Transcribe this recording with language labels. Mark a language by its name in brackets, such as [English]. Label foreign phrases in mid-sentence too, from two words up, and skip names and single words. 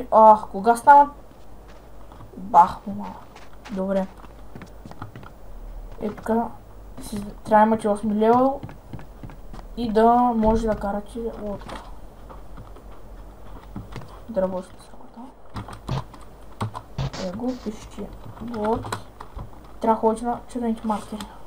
[Bulgarian] кога станат? Бах, мама. Добре. Така. Трябва да имате 8 левел и да може да карате лодка. Да работите с работа. [Russian] Его пишите. Вот. [Bulgarian] Трябва да ходите на червените маркери.